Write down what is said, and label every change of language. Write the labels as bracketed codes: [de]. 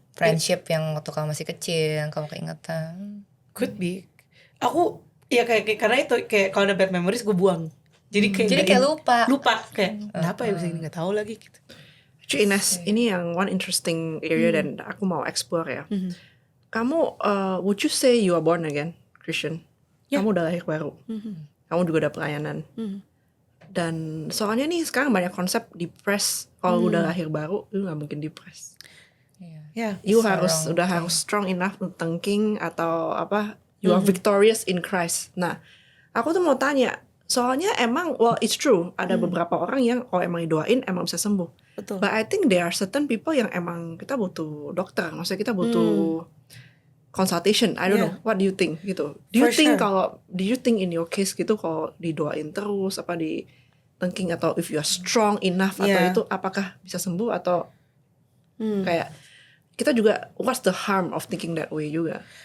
[id] friendship yang waktu kamu masih kecil yang kamu keingetan. [en] could be. [id] Aku ya kayak karena itu kayak kalau ada [en] bad memories [id] gue buang. Jadi kayak lupa kayak kenapa ya bisa ini nggak tahu lagi gitu. Cuy Ines, ini yang [en] one interesting area [id] dan aku mau explore ya. [en] Kamu, would you say you are born again Christian? Yeah. [id] Kamu udah lahir baru. Kamu juga udah pelayanan. Dan soalnya nih sekarang banyak konsep depres. Kalau udah lahir baru, lu nggak mungkin depres. Ya. You udah harus [en] strong enough [id] untuk thinking atau apa? [en] You are victorious in Christ. [id] Nah, aku tuh mau tanya. Soalnya emang, [en] well it's true. [id] Ada beberapa orang yang kalau emang didoain emang bisa sembuh. Betul. [en] But I think there are certain people [id] yang emang kita butuh dokter. Maksudnya kita butuh [en] consultation. I don't know. What do you think gitu? Do you think in your case [id] gitu kalau didoain terus apa di [en] thinking atau if you are strong enough [id] atau itu apakah bisa sembuh atau kayak kita juga [en] what's the harm of thinking that way juga?